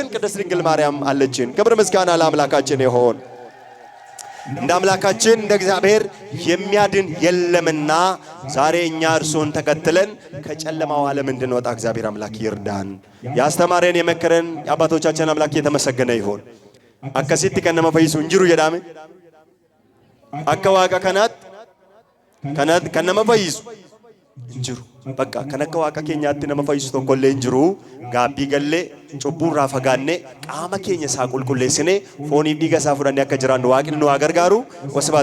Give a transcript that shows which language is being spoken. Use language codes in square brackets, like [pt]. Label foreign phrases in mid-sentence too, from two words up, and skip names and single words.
[am] ቅድስት ድንግል ማርያም አለችን። ክብር ምስጋና ለአምላካችን ይሁን። እንደ አምላካችን እንደ እግዚአብሔር የሚያድን የለምና ዛሬ እኛ እርሱን ተከትለን ከጨለማው ዓለም እንድንወጣ እግዚአብሔር አምላክ ይርዳን። ያስተማረን የመከረን የአባቶቻችን አምላክ የተመሰገነ ይሁን። [om] akkasitti kan nama fayyisu hin jiru jedhame akka waaqa kanaatti kan nama fayyisu injiru bakka kan akka waaqa keenyaatti nama fayyisu tokkollee injiru. Gaabbii gallee cubbuu irraa fagaannee qaama keenya isaa qulqulleessinee fooniif dhiiga isaa fudhannee akka jiraannu waaqni nu haa gargaaru.